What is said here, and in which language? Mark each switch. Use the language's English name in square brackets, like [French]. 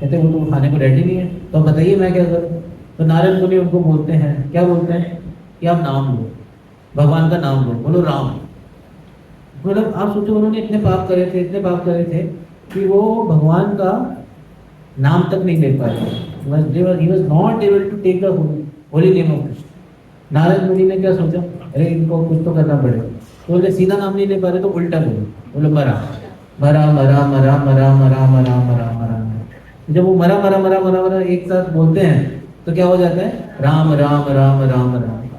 [Hindi] कहते हैं वो तो उठाने को रेडी नहीं है, तो बताइए मैं क्या करूँ। तो नारद मुनि उनको बोलते हैं, क्या बोलते हैं कि आप नाम लो, भगवान का नाम लो, बोलो राम। मतलब आप सोचो उन्होंने इतने पाप करे थे, इतने पाप करे थे कि वो भगवान का नाम तक नहीं ले पाए। [English] He was not able to take the holy name of Krishna. [Hindi] Narad मुनि ने क्या सोचा, अरे इनको कुछ तो करना पड़ेगा। तो बोले सीधा नाम नहीं ले पा रहे तो उल्टा बोलो मरा मरा मरा मरा मरा मरा मरा मरा मरा। जब वो मरा मरा मरा मरा मरा एक साथ बोलते हैं तो क्या हो जाता है, राम राम राम राम राम।